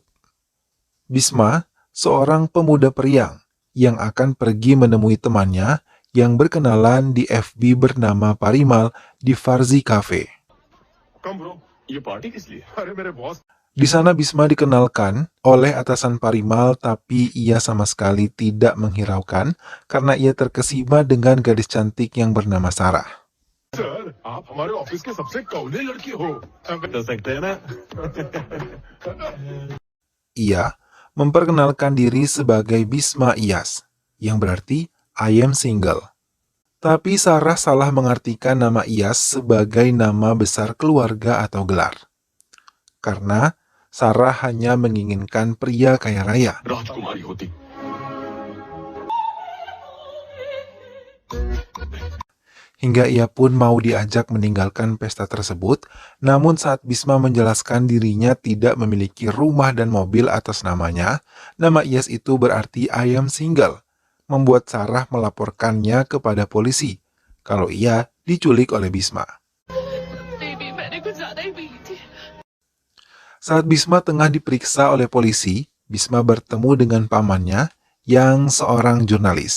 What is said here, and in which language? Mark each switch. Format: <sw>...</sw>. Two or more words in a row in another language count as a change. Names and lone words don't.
<id>Bisma, seorang pemuda periang yang akan pergi menemui temannya yang berkenalan di FB bernama Parimal di Farzi Cafe. Di sana Bisma dikenalkan oleh atasan Parimal, tapi ia sama sekali tidak menghiraukan karena ia terkesima dengan gadis cantik yang bernama Sarah.</id> <hi>Sir, आप हमारे ऑफिस के सबसे कौले लड़की हो. कर सकते हैं ना?</hi> <id>Ia memperkenalkan diri sebagai Bisma Iyas, yang berarti</id> <en>I am single.</en> <id>Tapi Sarah salah mengartikan nama Iyas sebagai nama besar keluarga atau gelar. Karena Sarah hanya menginginkan pria kaya raya. Hingga ia pun mau diajak meninggalkan pesta tersebut, namun saat Bisma menjelaskan dirinya tidak memiliki rumah dan mobil atas namanya, nama Iyas itu berarti</id> <en>I am single,</en> <id>membuat Sarah melaporkannya kepada polisi kalau ia diculik oleh Bisma. Saat Bisma tengah diperiksa oleh polisi, Bisma bertemu dengan pamannya yang seorang jurnalis.</id>